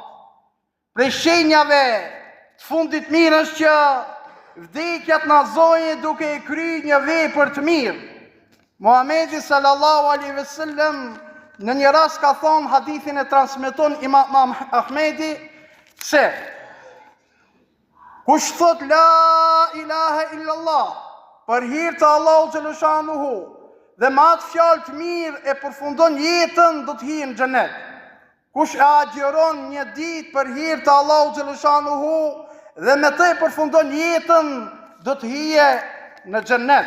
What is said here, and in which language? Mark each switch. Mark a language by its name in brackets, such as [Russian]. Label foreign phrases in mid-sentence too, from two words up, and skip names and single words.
[Albanian] Prej shenjave të fundit mirë është që vdekja të na zoje duke e kryer një vepër të mirë. Muhamedi [Arabic] صلى الله عليه وسلم [Albanian] në një rast ka thonë, hadithin e transmeton Imam Ahmedi, se kush thot [Arabic] لا إله إلا الله [Albanian] për hir të Allahut xhaleshanuhu dhe me atë fjalë të mirë e përfundon jetën, do të hijë në xhenet. Kush e agjeron një ditë për hir të Allahut xhaleshanuhu dhe me të e përfundon jetën, do të hije në xhennet.